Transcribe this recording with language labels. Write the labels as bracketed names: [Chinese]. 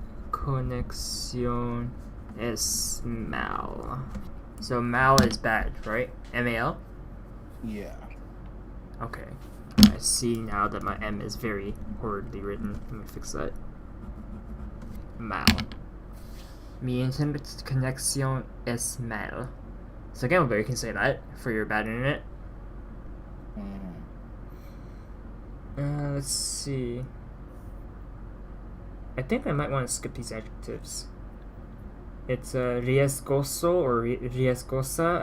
[Spanish] Conexión es mal. [English] So mal is bad, right? MAL? Yeah. Okay. I see now that my M is very horridly written. Let me fix that. Mal. [Spanish] Mi internet conexión es mal. [English] So again, you can say that for your bad internet. Let's see. I think I might want to skip these adjectives. It's riesgoso or riesgosa.